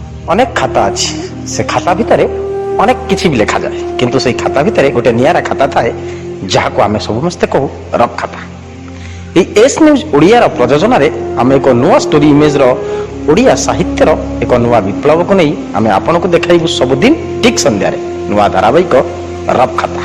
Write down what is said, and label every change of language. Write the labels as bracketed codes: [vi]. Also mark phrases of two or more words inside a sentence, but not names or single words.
[or] ଅନେକ ଖାତା ଅଛି, ସେ ଖାତା ଭିତରେ ଅନେକ କିଛି ବି ଲେଖାଯାଏ, କିନ୍ତୁ ସେଇ ଖାତା ଭିତରେ ଗୋଟେ ନିଆରା ଖାତା ଥାଏ ଯାହାକୁ ଆମେ ସମସ୍ତେ କହୁ ରଫ୍ ଖାତା। এই ଏସ୍ ନ୍ୟୁଜ୍ ଓଡ଼ିଆର ପ୍ରଯୋଜନାରେ ଆମେ ଏକ ନୂଆ ଷ୍ଟୋରି ଇମେଜର ଓଡ଼ିଆ ସାହିତ୍ୟର ଏକ ନୂଆ ବିପ୍ଳବକୁ ନେଇ ଆମେ ଆପଣଙ୍କୁ ଦେଖାଇବୁ ସବୁଦିନ ଠିକ୍ ସନ୍ଧ୍ୟାରେ ନୂଆ ଧାରାବାହିକ ରଫ୍ ଖାତା।